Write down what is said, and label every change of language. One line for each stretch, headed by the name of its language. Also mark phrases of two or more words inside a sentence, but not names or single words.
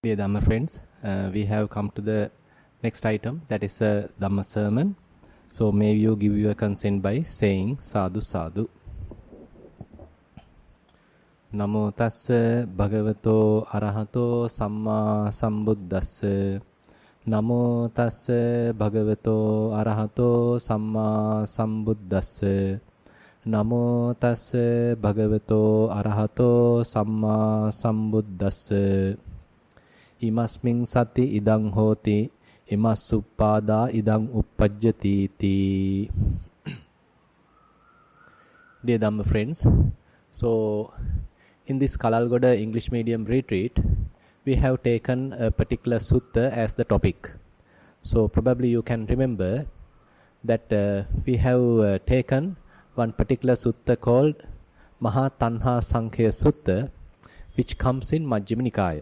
English: Dear Dhamma friends, we have come to the next item, that is a Dhamma sermon. So may you give your consent by saying
Pali: Sadhu Sadhu. Namo tassa bhagavato arahato samma sambuddhassa. Namo tassa bhagavato arahato samma sambuddhassa. Namo tassa bhagavato arahato samma sambuddhassa. Imasmin sati idang hoti, imasuppada idang uppajjati ti.
English: Dear Dhamma friends, so in this Kalalgoda English medium retreat, we have taken a particular sutta as the topic. So probably you can remember that we have taken one particular sutta called Maha Tanhasankhaya Sutta, which comes in Majjhima Nikaya.